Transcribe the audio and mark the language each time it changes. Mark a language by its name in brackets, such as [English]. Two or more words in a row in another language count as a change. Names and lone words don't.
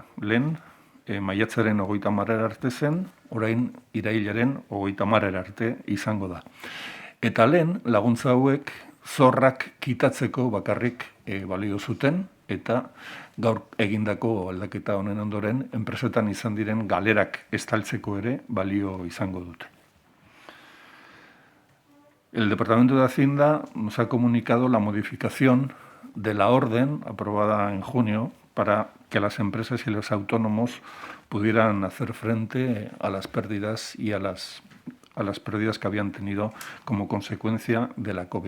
[Basque] Lehen, maiatzaren 30 arte zen, orain irailaren 30 arte izango da. Eta lehen, laguntza hauek zorrak kitatzeko bakarrik balio zuten, eta gaur egindako aldaketa honen ondoren, enpresetan izan diren galerak estaltzeko ere balio izango dute. [Spanish] El Departamento de Hacienda nos ha comunicado la modificación de la orden aprobada en junio para que las empresas y los autónomos pudieran hacer frente a las pérdidas y a las pérdidas que habían tenido como consecuencia de la COVID.